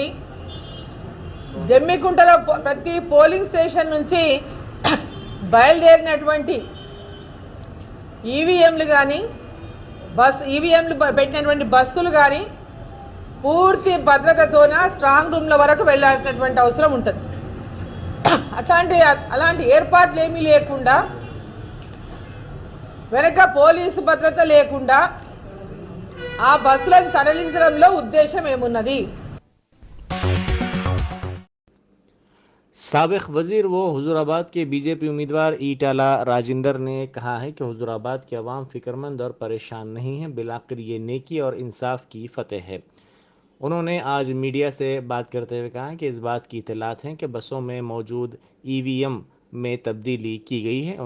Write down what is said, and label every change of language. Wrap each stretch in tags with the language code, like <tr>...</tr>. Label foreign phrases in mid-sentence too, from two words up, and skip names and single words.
<te>జమ్మికుంటలో ప్రతి పోలింగ్ స్టేషన్ నుంచి బయలుదేరినటువంటి ఈవీఎంలు కానీ ఈవీఎంలు పెట్టినటువంటి బస్సులు కానీ పూర్తి భద్రతతోన</te> <en>strong rooms</en> <te>వరకు వెళ్ళాల్సినటువంటి అవసరం ఉంటుంది। అలాంటి ఏర్పాట్లు ఏమీ లేకుండా, వెనక పోలీసు భద్రత లేకుండా ఆ బస్సులను తరలించడంలో ఉద్దేశం ఏమున్నది?</te> <ur>سابق وزیر و حضور آباد کے بی جے پی امیدوار ایٹالہ راجندر نے کہا ہے کہ حضور آباد کے عوام فکر مند اور پریشان نہیں ہیں، بالآخر یہ نیکی اور انصاف کی فتح ہے۔ انہوں نے آج میڈیا سے بات کرتے ہوئے کہا کہ اس بات کی اطلاعات ہیں کہ بسوں میں موجود ای وی ایم میں تبدیلی کی گئی ہے۔</ur>